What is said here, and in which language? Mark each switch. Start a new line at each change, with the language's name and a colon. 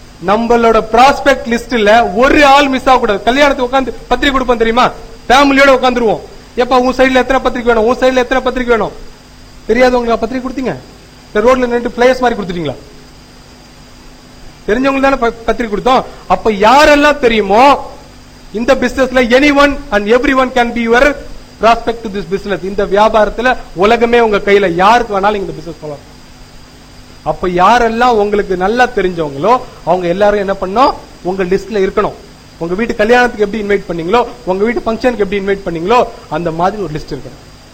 Tamil: நம்மளோட ப்ராஸ்பெக்ட் லிஸ்ட்ல ஒரு ஆள் மிஸ் ஆக கூடாது. கல்யாணத்துக்கு உட்காந்து பத்திரிக்கை கொடுப்போம் தெரியுமா? ஃபேமிலியோட உட்காந்துருவோம். எப்ப உன் சைடுல எத்தனை பத்திரிக்கை வேணும், உன் சைடுல எத்தனை பத்திரிக்கை வேணும் தெரியாதவங்களுக்கு பத்திரிக்கை கொடுத்தீங்க? ரோட்ல நின்று பிளேயர்ஸ் மாதிரி கொடுத்துட்டீங்களா? தெரிஞ்சவங்களுக்கு தானே பத்திரிக்கை கொடுத்தோம். அப்ப யாரெல்லாம் தெரியுமோ இந்த பிசினஸ்ல
English: anyone and everyone can be your prospect to this business.
Tamil: இந்த வியாபாரத்துல உலகமே உங்க கையில, யாருக்கு வேணாலும் இந்த பிசினஸ் போலாம். அப்ப யாரெல்லாம் உங்களுக்கு நல்லா தெரிஞ்சவங்களோ அவங்க எல்லாரும் என்ன பண்ணணும், உங்க லிஸ்ட்ல இருக்கணும். உங்க வீட்டு கல்யாணத்துக்கு எப்படி இன்வைட் பண்ணீங்களோ, உங்க வீட்டு ஃபங்க்ஷனுக்கு எப்படி இன்வைட் பண்ணீங்களோ அந்த மாதிரி ஒரு லிஸ்ட் இருக்கணும்.